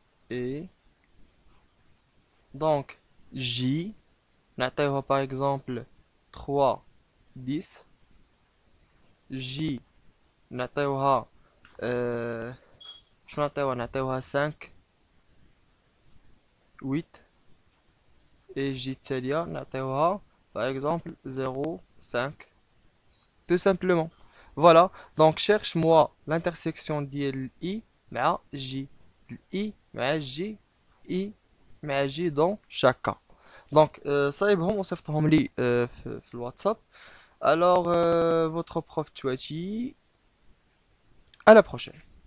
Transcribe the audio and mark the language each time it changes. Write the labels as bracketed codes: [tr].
[fr] et donc J نعطيوها par exemple 3 10 J [ar] نعطيوها شو نعطيوها [fr] 5 8 et J [ar] التالية نعطيوها [fr] par exemple 0 5 tout simplement. Voilà, donc cherche-moi l'intersection [ar] ديال [fr] I مع J. I [ar] مع [fr] J, I مع J dans chaque cas. [ar] Donc, صايبهم وصيفطهم لي في الواتساب. [fr] Alors, votre prof Touati, à la prochaine.